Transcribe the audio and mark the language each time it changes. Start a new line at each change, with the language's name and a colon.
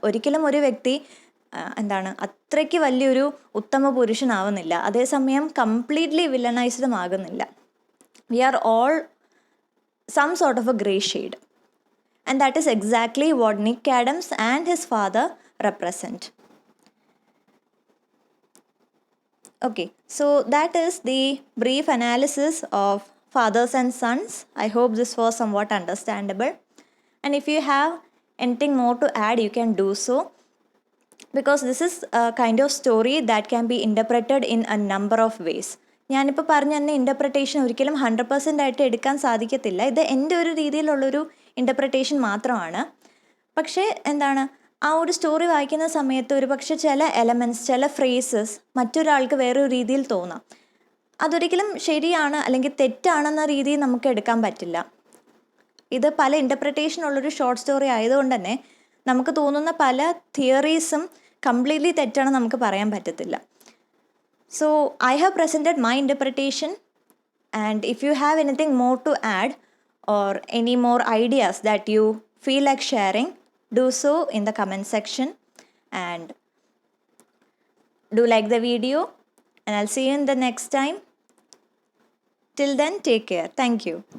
Malayalam: ഒരിക്കലും ഒരു വ്യക്തി എന്താണ് അത്രയ്ക്ക് വലിയൊരു ഉത്തമ പുരുഷനാവുന്നില്ല, അതേസമയം കംപ്ലീറ്റ്ലി വില്ലനൈസ്ഡും ആകുന്നില്ല.
English: We are all some sort of a grey shade, and that is exactly what Nick Adams and his father represent. Okay, so that is the brief analysis of fathers and sons. I hope this was somewhat understandable. And if you have anything more to add, you can do so, because this is a kind of story that can be interpreted in a number of ways.
Malayalam: ഞാനിപ്പോൾ പറഞ്ഞ തന്നെ interpretation ഒരിക്കലും 100% ആയിട്ട് എടുക്കാൻ സാധിക്കത്തില്ല. ഇത് എൻ്റെ ഒരു രീതിയിലുള്ളൊരു ഇൻ്റർപ്രിട്ടേഷൻ മാത്രമാണ്. പക്ഷേ എന്താണ്, ആ ഒരു സ്റ്റോറി വായിക്കുന്ന സമയത്ത് ഒരു പക്ഷേ ചില എലമെൻറ്റ്സ്, ചില ഫ്രേസസ് മറ്റൊരാൾക്ക് വേറൊരു രീതിയിൽ തോന്നാം. അതൊരിക്കലും ശരിയാണ് അല്ലെങ്കിൽ തെറ്റാണെന്ന രീതിയിൽ നമുക്ക് എടുക്കാൻ പറ്റില്ല. ഇത് പല ഇൻ്റർപ്രിട്ടേഷൻ ഉള്ളൊരു ഷോർട്ട് സ്റ്റോറി ആയതുകൊണ്ട് തന്നെ നമുക്ക് തോന്നുന്ന പല തിയറീസും കംപ്ലീറ്റ്ലി തെറ്റാണെന്ന് നമുക്ക് പറയാൻ പറ്റത്തില്ല.
English: So I have presented my interpretation, and if you have anything more to add or any more ideas that you feel like sharing, do so in the comment section, and do like the video, and I'll see you in the next time. Till then, take care. Thank you.